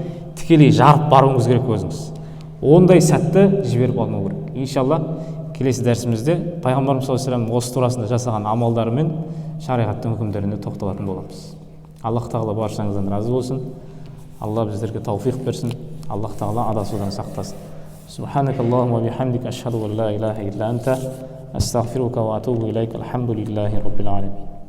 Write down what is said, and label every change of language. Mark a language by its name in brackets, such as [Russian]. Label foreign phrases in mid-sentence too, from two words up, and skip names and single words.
[Kazakh] Тікелей жарып баруыңыз керек өзіңіз. Ондай сәтті жіберіп алмау керек. Иншалла келесі дәрісімізде пайғамбарымыз [Arabic] صلى الله عليه وسلم [Kazakh] осы турасында жасаған амалдары мен шариғаттың үкімдеріне тоқталатын боламыз. Аллах тағала баршаңыздан разы болсын. Алла біздерге тауфиқ берсін. Аллах тағала адасудан сақтасын. [Arabic] سبحانك اللهم وبحمدك أشهد أن لا إله إلا أنت أستغفرك وأتوب إليك. الحمد لله رب العالمين.